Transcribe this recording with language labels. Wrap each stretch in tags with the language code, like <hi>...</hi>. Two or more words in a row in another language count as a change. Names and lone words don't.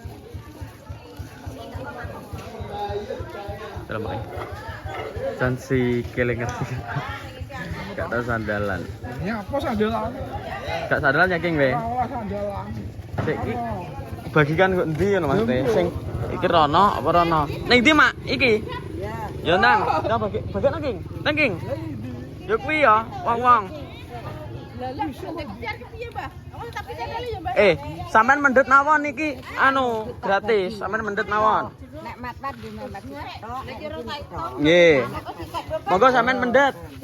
<id>Terus dan si keling ngerti. Gak tau sandalan. Ya apa sandalan? Gak sandalan ya King we.</id> <jv>Ora sandalan. Sik iki bagikan kok ndi ngono maksudnya. Sing iki rono apa rono? Ning ndi, Mak? Iki. Ya nang, nang bagian nang, King. Nang, King. Ya kuwi ya, wong-wong. Sampean mendhet mawon iki anu gratis, sampean mendhet mawon. Nek mat-mat di mat. Nggih. Monggo sampean mendhet.</jv>